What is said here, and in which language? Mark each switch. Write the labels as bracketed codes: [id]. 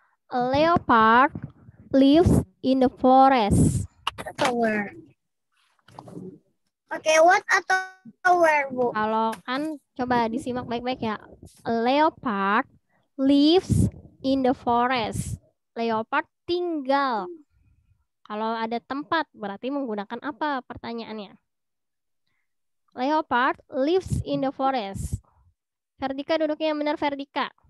[en] A leopard lives in the forest. [id] Atau where? Oke, what atau where, Bu? Kalau kan coba disimak baik-baik ya. [en] A leopard lives in the forest. [id] Leopard tinggal. Kalau ada tempat berarti menggunakan apa pertanyaannya? [en] Leopard lives in the forest. [id] Ferdika duduknya yang benar, Ferdika.